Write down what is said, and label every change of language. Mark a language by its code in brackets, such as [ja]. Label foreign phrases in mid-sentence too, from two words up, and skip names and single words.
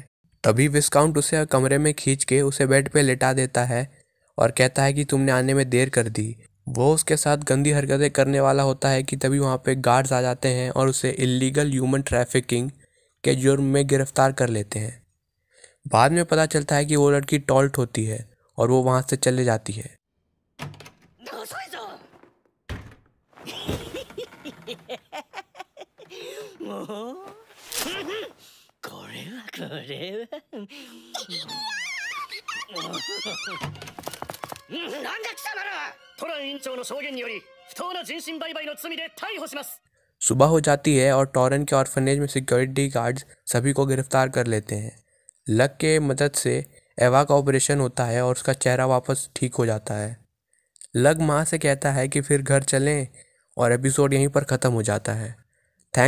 [hi] तभी विस्काउंट उसे कमरे में खींच के उसे बेड पे लेटा देता है और कहता है कि तुमने आने में देर कर दी। वो उसके साथ गंदी हरकतें करने वाला होता है कि तभी वहाँ पे गार्ड्स आ जाते हैं और उसे [en] illegal human trafficking [hi] के जुर्म में गिरफ्तार कर लेते हैं। बाद में पता चलता है कि वो लड़की टॉल्ट होती है और वो वहाँ से चले जाती है। [ja] 遅いぞもうこれはなんだ貴様らトラン委員長の証言により不当な人身売買の罪で逮捕します。 [hi] सुबह हो जाती है और टॉरेन के ऑर्फनेज में [en] security guards [hi] सभी को गिरफ्तार कर लेते हैं। लक के मदद से एवा का ऑपरेशन होता है और उसका चेहरा वापस ठीक हो जाता है। लक माँ से कहता है कि फिर घर चलें, और एपिसोड यहीं पर ख़त्म हो जाता है।